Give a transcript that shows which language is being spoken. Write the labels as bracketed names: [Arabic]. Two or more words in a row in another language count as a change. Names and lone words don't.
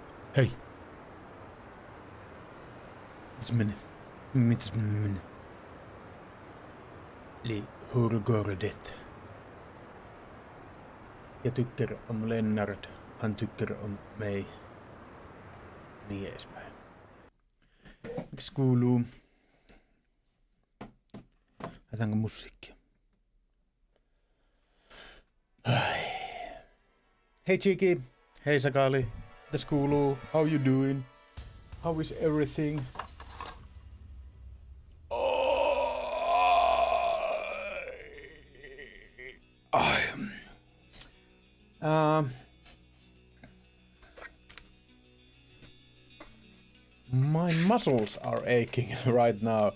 [Finnish] Hei. Mitäs menee? [Swedish] Eli hur går det? Jag tycker om Lennart. Han tycker om mig. [Finnish] Niin edespäin. Mitäs kuuluu? Laitaanko musiikkia? Ai. Hei Chiki. Hei Sakali. Mitäs kuuluu? [English] How you doing? How is everything? My muscles are aching right now.